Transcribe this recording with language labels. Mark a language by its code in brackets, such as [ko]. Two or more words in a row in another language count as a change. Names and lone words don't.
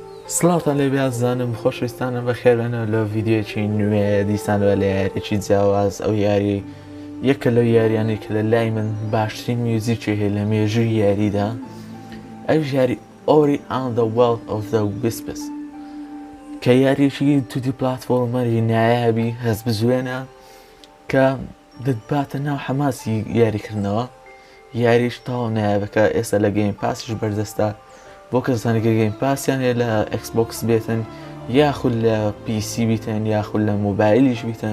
[ckb] سڵاتان لێ بیازانم خۆشەویستانم بەخێربێنەوە لە ڤیدیۆیەکی نوێ دیسانەوە لە یاریەکی جیاواز ئەو یاری یەکە لەو یاریانەی کە لە لای من باشترین میوزیکی هەیە لە مێژووی یاریدا ئەو یاری Ori and the Will of the Wisps کە یاریەکی توتی پلاتفۆرمەری نایابی هەست بزوێنە کە دەتباتە ناو حەماسی یاریکردنەوە یاریش تاو نایابەکە ئێستا لە گەیم پاسیش بەردەستە بۆ کەسانی کە گەیم پاسیان هەیە لە ئەکسبۆکس بێتن یاخود لە PC بیتن یاخود لە مۆبایلیش بیتن